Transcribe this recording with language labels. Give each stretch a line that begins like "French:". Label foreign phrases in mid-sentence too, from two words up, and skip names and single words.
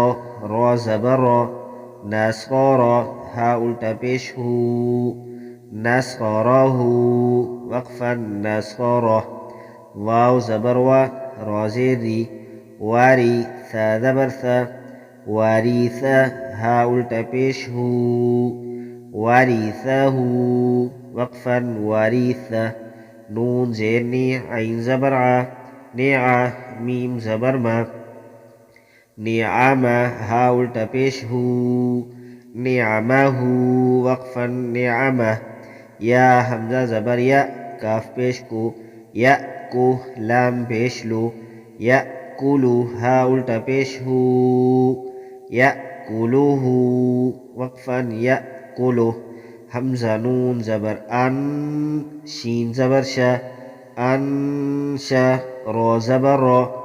Urdu: را زبر را، ناسخارا، ہا الٹا پیش ہو، نصره وقفا نصره واو زبر و را زیر ری واری ثا زبر ثا واریثا ها الٹا پیش ہو واریثہ وقفا واریثہ نون زیر نی عین زبر ع نعا میم زبر ما نعمہ ہا الٹا پیش ہو نعمہ وقفا نعمہ یا حمزہ زبر یا کاف پیش کو یا کو لام پیش لو یا کلو ہا الٹا پیش ہو یا کلو وقفا یا کلو حمزہ نون زبر ان شین زبر شا انشا را زبر را